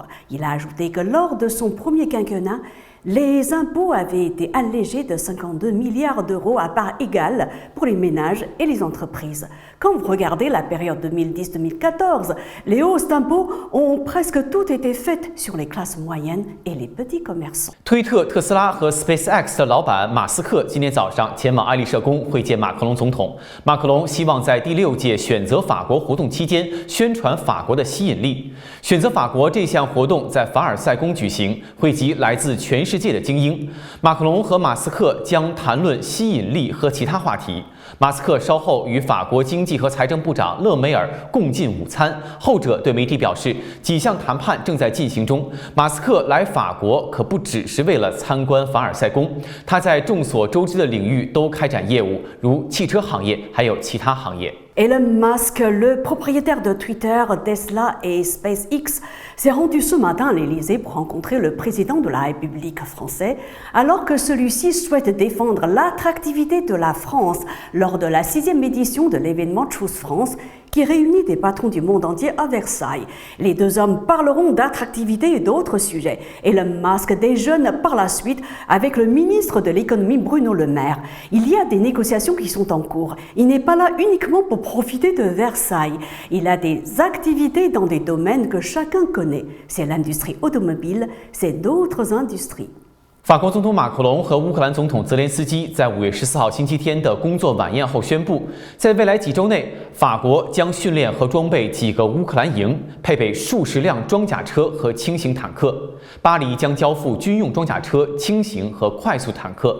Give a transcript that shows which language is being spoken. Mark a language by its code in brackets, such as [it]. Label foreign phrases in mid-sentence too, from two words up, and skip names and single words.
[fr] Il a ajouté que lors de son premier quinquennat, les impôts avaient été allégés de 52 milliards d'euros à part égale pour les ménages et les entreprises. Quand vous regardez la période 2010-2014, les hausses d'impôts ont presque toutes été faites sur les classes moyennes et les petits commerçants. [zh] 推特、特斯拉和 SpaceX 的老板马斯克今天早上前往爱丽舍宫会见马克龙总统。马克龙希望在第6届选择法国活动期间宣传法国的吸引力。选择法国这项活动在凡尔赛宫举行，汇集来自全世界的精英。马克龙和马斯克将谈论吸引力和其他话题。马斯克稍后与法国经济和财政部长勒梅尔共进午餐，后者对媒体表示，几项谈判正在进行中。马斯克来法国可不只是为了参观凡尔赛宫，他在众所周知的领域都开展业务，如汽车行业，还有其他行业。 [fr] Elon Musk, le propriétaire de Twitter, Tesla et SpaceX, s'est rendu ce matin à l'Élysée pour rencontrer le président de la République française, alors que celui-ci souhaite défendre l'attractivité de la France lors de la 6e édition de l'événement Choose France, qui réunit des patrons du monde entier à Versailles. Les deux hommes parleront d'attractivité et d'autres sujets. Elon Musk déjeune par la suite avec le ministre de l'économie Bruno Le Maire. Il y a des négociations qui sont en cours. Il n'est pas là uniquement pour profiter de Versailles. Il a des activités dans des domaines que chacun connaît. C'est l'industrie automobile, c'est d'autres industries. [zh] 法国总统马克龙和乌克兰总统泽连斯基在5月14号星期天的工作晚宴后宣布，在未来几周内，法国将训练和装备几个乌克兰营，配备数十辆装甲车和轻型坦克。巴黎将交付军用装甲车、轻型和快速坦克。